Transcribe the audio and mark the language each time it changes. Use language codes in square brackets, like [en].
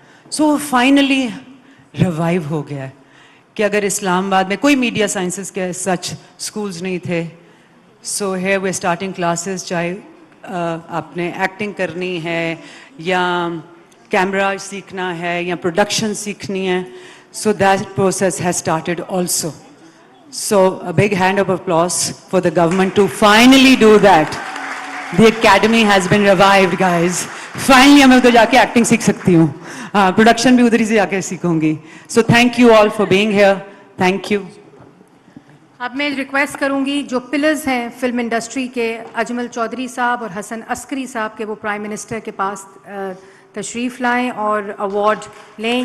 [ur] So finally revive ہو گیا ہے کہ اگر اسلام آباد میں کوئی میڈیا سائنسز کے سچ اسکولز نہیں تھے، [en] so here we starting classes, [ur] چاہے آپ نے ایکٹنگ کرنی ہے یا کیمرہ سیکھنا ہے یا پروڈکشن سیکھنی ہے، [en] So that process has started also. So a big hand of applause for the government to finally do that. The academy has been revived, guys. [ur] Finally میں ادھر جا کے ایکٹنگ سیکھ سکتی ہوں، پروڈکشن بھی ادھر ہی سے جا کے سیکھوں گی. [en] So thank you all for being here. Thank you. [ur] اب میں ریکویسٹ کروں گی جو پلرز ہیں فلم انڈسٹری کے، اجمل چودھری صاحب اور حسن عسکری صاحب کے، وہ پرائم منسٹر کے پاس تشریف لائیں اور ایوارڈ لیں.